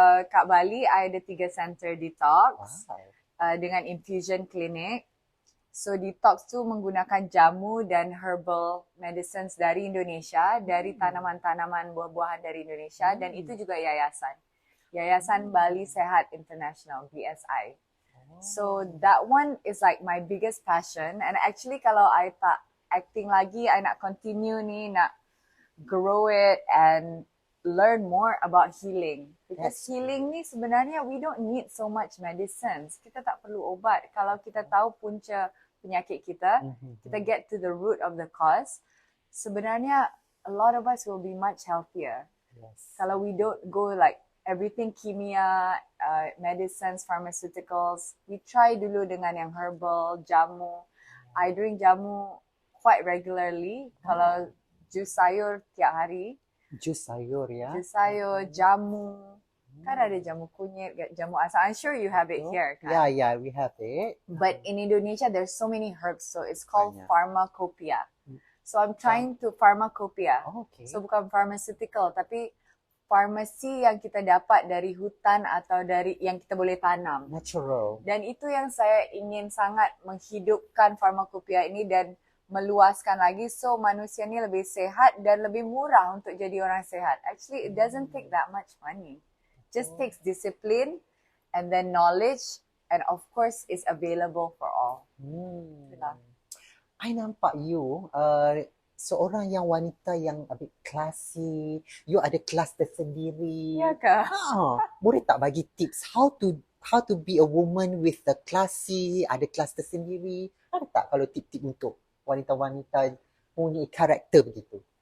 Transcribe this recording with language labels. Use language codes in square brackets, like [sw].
[ms] kat Bali, I ada 3 center detox [en] Wow. [ms] dengan infusion clinic. So detox tu menggunakan jamu dan herbal medicines dari Indonesia, dari tanaman-tanaman buah-buahan dari Indonesia, dan itu juga yayasan. Yayasan Bali Sehat International, BSI. [en] So that one is like my biggest passion, and actually [ms] kalau I tak acting lagi, I nak continue ni, nak [en] grow it and learn more about healing. Because healing [ms] ni sebenarnya [en] we don't need so much medicines. [ms] Kita tak perlu ubat. Kalau kita tahu punca penyakit kita, kita [en] get to the root of the cause, [ms] sebenarnya [en] a lot of us will be much healthier. Yes. Kalau we don't go like everything kimia, medicines, pharmaceuticals, we try [ms] dulu dengan yang herbal, jamu. [en] I drink jamu quite regularly. [ms] Kalau jus sayur tiap hari. Jus sayur ya. Jus sayur, jamu. Kan ada jamu kunyit, jamu asam. [en] I'm sure you have it here kan? Yeah, we have it. But in Indonesia, there's so many herbs. So it's called [ms] Banyak. [en] pharmacopoeia. So I'm trying to pharmacopoeia. Oh, okay. [ms] So bukan pharmaceutical, tapi farmasi yang kita dapat dari hutan atau dari yang kita boleh tanam. [en] Natural. [ms] Dan itu yang saya ingin sangat menghidupkan pharmacopoeia ini dan meluaskan lagi, so manusia ni lebih sehat dan lebih murah untuk jadi orang sehat. [en] Actually, it doesn't take that much money. Just takes discipline and then knowledge, and of course it's available for all. Itulah. [ms] I nampak you seorang yang wanita yang [en] a bit classy, [ms] you ada kelas tersendiri. Ya ke? Boleh tak bagi [en] tips how to be a woman with the classy, [ms] ada kelas tersendiri? Ada tak kalau tip-tip untuk wanita-wanita punya karakter begitu?